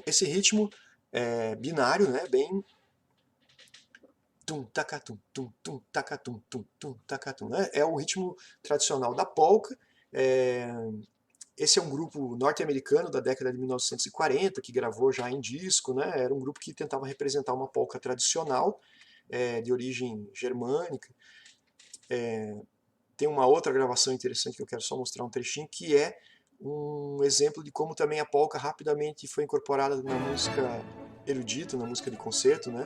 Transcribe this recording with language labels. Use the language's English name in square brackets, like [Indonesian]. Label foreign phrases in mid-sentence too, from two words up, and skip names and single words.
[Portuguese] Esse ritmo é binário, né? Bem tum, tacatum, tum, tum, tacatum, tum, tum, tacatum, né? É o ritmo tradicional da polca. Esse é um grupo norte-americano da década de 1940 que gravou já em disco, né? Era um grupo que tentava representar uma polca tradicional de origem germânica. Tem uma outra gravação interessante que eu quero só mostrar um trechinho, que é um exemplo de como também a polca rapidamente foi incorporada na música erudita, na música de concerto, né?